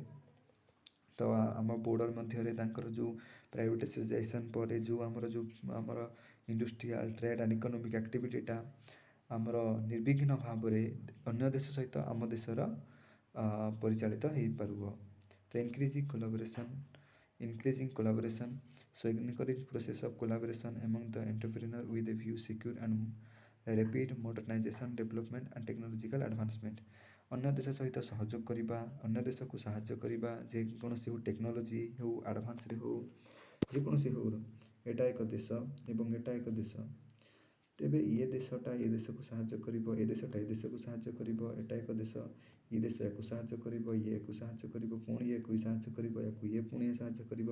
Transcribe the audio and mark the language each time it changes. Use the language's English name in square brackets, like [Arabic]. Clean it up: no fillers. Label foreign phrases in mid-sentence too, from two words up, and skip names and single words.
[Odia] ତ ଆମ ବୋର୍ଡର ମଧ୍ୟରେ ତାଙ୍କର ଯେଉଁ ପ୍ରାଇଭେଟାଇଜେସନ୍ ପରେ ଯେଉଁ ଆମର [English] industrial trade and economic activity [Odia] ଆମର ନିର୍ବିଘ୍ନ ଭାବରେ ଅନ୍ୟ ଦେଶ ସହିତ ଆମ ଦେଶର ପରିଚାଳିତ ହେଇପାରିବ। [English] ତ increasing collaboration. So encourage process of collaboration among the entrepreneur with a view secure and rapid modernization development and technological advancement. [Odia] ଅନ୍ୟ ଦେଶ ସହିତ ସହଯୋଗ କରିବା, ଅନ୍ୟ ଦେଶକୁ ସାହାଯ୍ୟ କରିବା, ଯେକୌଣସି ହଉ ଟେକ୍ନୋଲୋଜି ହଉ ଆଡ଼ଭାନ୍ସରେ ହଉ ଯେକୌଣସି ହଉ, ଏଟା ଏକ ଦେଶ ଏବଂ ଏଟା ଏକ ଦେଶ। ତେବେ ଏ ଦେଶଟା ଏ ଦେଶକୁ ସାହାଯ୍ୟ କରିବ, ଏ ଦେଶଟା ଏ ଦେଶକୁ ସାହାଯ୍ୟ କରିବ, ଏଟା ଏକ ଦେଶ, ଏ ଦେଶ ୟାକୁ ସାହାଯ୍ୟ କରିବ, ଇଏ ୟାକୁ ସାହାଯ୍ୟ କରିବ, ପୁଣି ୟାକୁ ସାହାଯ୍ୟ କରିବ, ୟାକୁ ଇଏ ପୁଣି ସାହାଯ୍ୟ କରିବ।